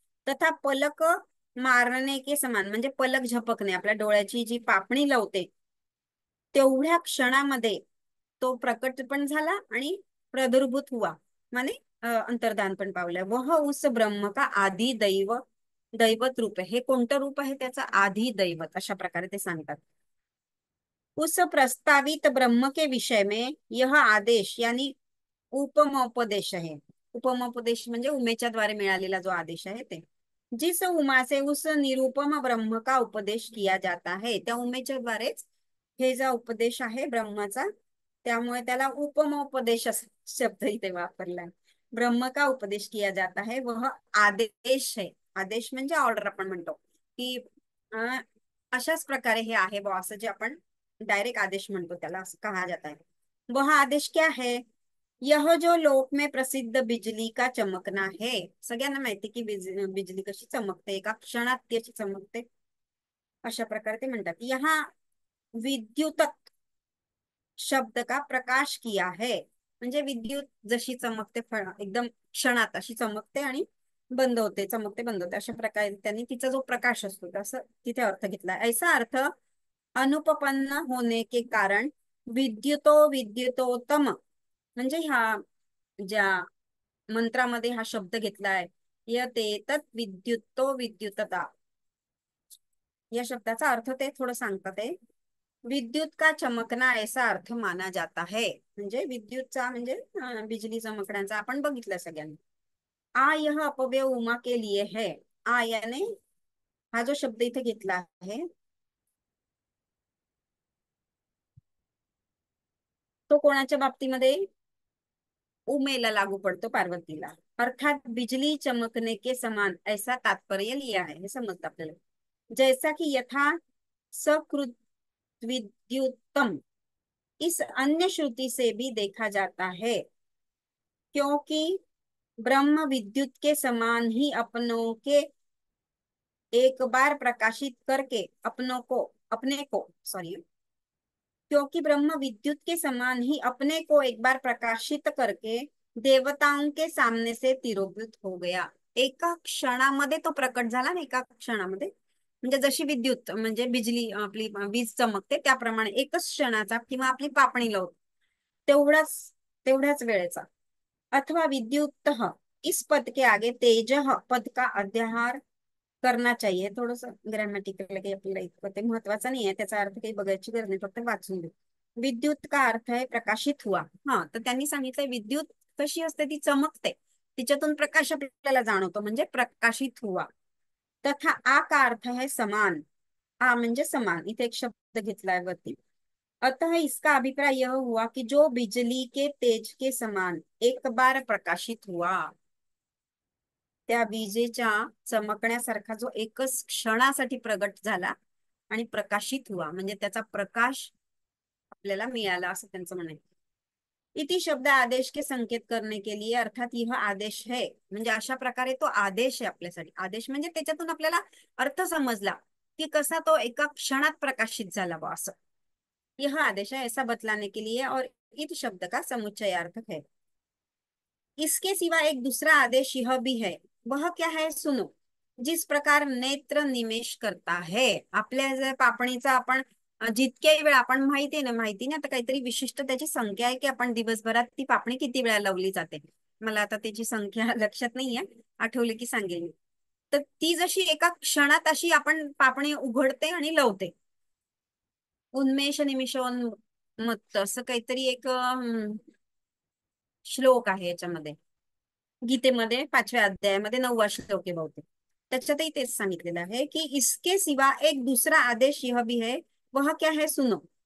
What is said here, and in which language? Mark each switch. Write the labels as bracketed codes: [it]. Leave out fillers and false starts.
[mr] तथा पलक मारणे के समान म्हणजे पलक झपकणे, आपल्या डोळ्याची जी पापणी लावते तेवढ्या क्षणामध्ये तो प्रकट पण झाला आणि प्रादुर्भूत हुआ माने अंतर्धान पण पावलं. [hi] वह उस ब्रह्म का आदि दैवत रूप [mr] आहे. हे कोणतं रूप आहे त्याचा? आदि दैवत, अशा प्रकारे ते सांगतात. [hi] उस प्रस्तावित ब्रह्म के विषय में यह आदेश यानी उपमोपदेश है. [mr] उपमोपदेश म्हणजे उमेच्या द्वारे मिळालेला जो आदेश आहे ते. [hi] जिस उमा से उस निरुपम ब्रह्म का उपदेश किया जाता है, [mr] त्या उमेच्या द्वारेच हे जो उपदेश आहे ब्रह्माचा, त्यामुळे त्याला उपमोपदेश शब्द इथे वापरलाय. [hi] ब्रह्म का उपदेश किया जाता है वह आदेश है. [mr] आदेश म्हणजे ऑर्डर आपण म्हणतो की अशाच प्रकारे हे आहे बॉ, असं जे आपण डायरेक्ट आदेश म्हणतो त्याला असं [hi] कहा जाता है. वह आदेश क्या है? यह जो लोक में प्रसिद्ध बिजली का चमकना है. [mr] सगळ्यांना माहिती की बिजली कशी चमकते, एका क्षणात ती अशी चमकते, अशा प्रकारे ते म्हणतात. [hi] यहाँ विद्युत शब्द का प्रकाश किया है, [mr] म्हणजे विद्युत जशी चमकते एकदम क्षणात अशी चमकते आणि बंद होते, चमकते बंद होते, अशा प्रकारे त्यांनी तिचा जो प्रकाश असतो तसं तिथे अर्थ घेतला. [hi] ऐसा अर्थ अनुपपन्न होने के कारण विद्युतोत्तम, [mr] म्हणजे ह्या ज्या मंत्रामध्ये हा शब्द घेतलाय यते तत् विद्युतता, या शब्दाचा अर्थ ते थोडं सांगतात आहे. [hi] विद्युत का चमकना ऐसा अर्थ माना जाता है. [mr] म्हणजे विद्युतचा म्हणजे बिजली चमकण्याचा आपण बघितलं सगळ्यांनी. [hi] आ यह अपव्यय उमा के लिए है. [mr] आ याने हा जो शब्द इथे घेतला आहे तो कोणाच्या बाबतीमध्ये? उमेला लागू पड़तो, पार्वतीला। [hi] अर्थात बिजली चमकने के समान ऐसा तात्पर्य लिया है, [mr] हे समजतं आपल्याला। [hi] जैसा कि यथा सकृत विद्युतम, इस अन्य श्रुति से भी देखा जाता है, क्योंकि ब्रह्म विद्युत के समान ही अपनों के एक बार प्रकाशित करके अपने को सॉरी क्योंकि ब्रह्म विद्युत के समान ही अपने को एक बार प्रकाशित करके देवताओं के सामने से तिरोभूत हो गया। [mr] एका क्षणामध्ये तो प्रकट झाला ना, एका क्षणामध्ये, म्हणजे जशी विद्युत म्हणजे बिजली आपली वीज चमकते त्याप्रमाणे एकच क्षणाचा किंवा आपली पापणी लावतो तेवढाच तेवढ्याच वेळेचा। [hi] अथवा विद्युत इस पद के आगे तेज पद का अध्याहार करना चाहिए। [mr] थोडस ग्रॅमॅटिकल काही आपल्याला इतकं ते महत्वाचं नाही आहे, त्याचा अर्थ काही बघायची गरज नाही, फक्त वाचून दे। विद्युत का अर्थ आहे प्रकाशित हुआ। हा, तर त्यांनी सांगितलंय विद्युत कशी असते, ती चमकते, तिच्यातून प्रकाश आपल्याला जाणवतो, म्हणजे प्रकाशित हुआ। [hi] तथा आ का अर्थ है समान। [mr] आ म्हणजे समान, इथे एक शब्द घेतलाय वरती। [hi] अतः इसका अभिप्राय यह हुआ कि जो बिजली के तेज के समान एक बार प्रकाशित हुआ, [mr] त्या विजेच्या चमकण्यासारखा जो एकच क्षणासाठी प्रगट झाला आणि प्रकाशित हुआ, म्हणजे त्याचा प्रकाश आपल्याला मिळाला, असं त्यांचं म्हणायचं। [hi] इति शब्द आदेश के संकेत करने के लिए, अर्थात यह आदेश है, [mr] म्हणजे अशा प्रकारे तो आदेश आहे आपल्यासाठी। आदेश म्हणजे त्याच्यातून आपल्याला अर्थ समजला की कसा तो एका क्षणात प्रकाशित झाला बा, असं। [hi] यह आदेश है ऐसा बतलाने के लिए, और इत शब्द का समुच्चयार्थक है। इसके सिवा एक दूसरा आदेश यह भी है, वह क्या है सुनो। जिस प्रकार नेत्र निमेष करता है, [mr] आपल्या जर पापणीचा आपण जितक्याही वेळा आपण माहिती आहे ना, माहिती ना, आता काहीतरी विशिष्ट त्याची संख्या आहे की आपण दिवसभरात ती पापणी किती वेळा लावली जाते, मला आता त्याची संख्या लक्षात नाहीये, आठवले की सांगेल मी। तर ती जशी एका क्षणात अशी आपण पापणी उघडते आणि लावते, उन्मेष निमिषोन्मत्त असं काहीतरी एक श्लोक आहे याच्यामध्ये, गीतेमध्ये 5व्या अध्यायामध्ये 9वा श्लोक आहे बहुतेक, त्याच्यातही तेच सांगितलेलं आहे की [hi] इसके सिवा एक दूसरा आदेश यह भी है, वह क्या है सुनो।